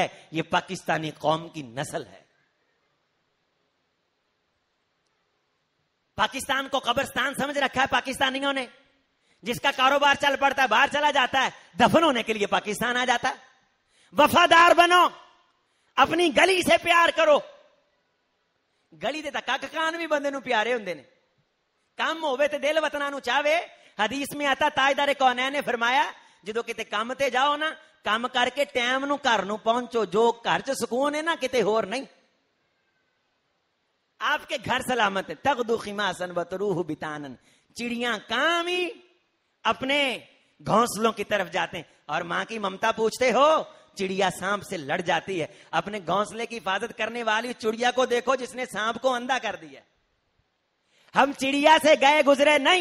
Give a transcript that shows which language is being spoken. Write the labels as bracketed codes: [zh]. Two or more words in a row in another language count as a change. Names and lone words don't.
[ur] یہ پاکستانی قوم کی نسل ہے. پاکستان کو قبرستان سمجھ رکھا ہے پاکستانیوں نے. جس کا کاروبار چل پڑتا ہے باہر چلا جاتا ہے, دفن ہونے کے لیے پاکستان آ جاتا ہے. وفادار بنو, اپنی گلی سے پیار کرو. [pa] گلی دے تک کان بھی بندے نو پیارے ہوندے نے. کام ہوے تے دل وطنا نو چاہے. [ur] حدیث میں آتا تاجدار کونین نے فرمایا [pa] ਜਦੋਂ ਕਿਤੇ ਕੰਮ ਤੇ ਜਾਓ ਨਾ, ਕੰਮ ਕਰਕੇ ਟਾਈਮ ਨੂੰ ਘਰ ਨੂੰ ਪਹੁੰਚੋ। ਜੋ ਘਰ 'ਚ ਸਕੂਨ ਹੈ ਨਾ, ਕਿਤੇ ਹੋਰ ਨਹੀਂ। [ur] آپ کے گھر سلامت ہے. [ar] تغدو خماسا وتروح بطانا. [ur] چڑیاں کام ہی اپنے گھونسلوں کی طرف جاتے ہیں. اور ماں کی ممتا پوچھتے ہو، چڑیا سانپ سے لڑ جاتی ہے. اپنے گھونسلے کی حفاظت کرنے والی چڑیا کو دیکھو جس نے سانپ کو اندھا کر دیا. ہم چڑیا سے گئے گزرے نہیں.